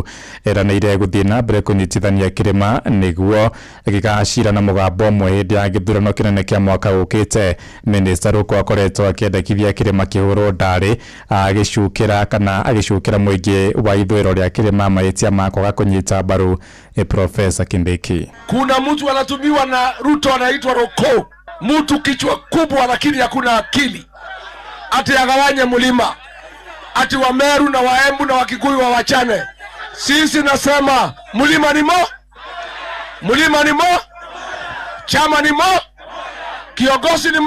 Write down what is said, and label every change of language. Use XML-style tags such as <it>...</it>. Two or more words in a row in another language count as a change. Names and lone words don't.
<ki>Eranĩire gũthiĩ na mbere kũnyitithania kĩrĩma nĩguo gĩgacira na mũgambo ũmwe hĩndĩ ya gĩthurano kĩnene kĩa mwaka ũkĩte. Minister Ruku akoretwo akĩendekithia kĩrĩma kĩhũrwo ndarĩ agĩcukĩra mũingĩ wa ithũĩro rĩa kĩrĩma mahĩtia makwaga kũnyita mbaru Profesa Kindiki.</ki> <sw>Kuna mtu anatumiwa na Ruto anaitwa Ruku, mtu kichwa kubwa lakini hakuna akili, ati agawanye mlima, ati wa Meru na wa Embu na wa Kikuyu wa wachane. Sisi nasema mlima ni mo, chama ni mo, kiongozi ni mo.</sw>